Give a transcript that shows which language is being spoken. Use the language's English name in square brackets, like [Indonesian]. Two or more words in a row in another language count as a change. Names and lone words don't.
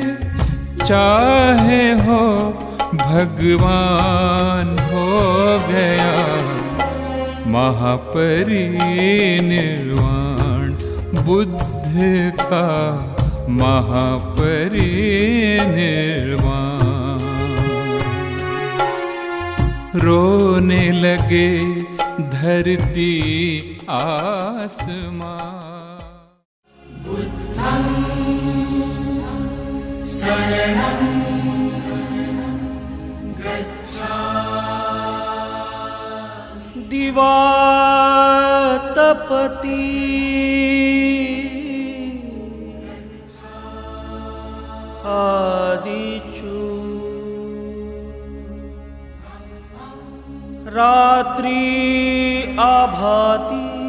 [Hindi] चाहे हो भगवान हो गया महापरिनिर्वाण बुद्ध का महापरिनिर्वाण। रोने लगे धरती आसमान। [Pali] शरणं गच्छामि। दिवातपति आदिचु रात्रि आभाति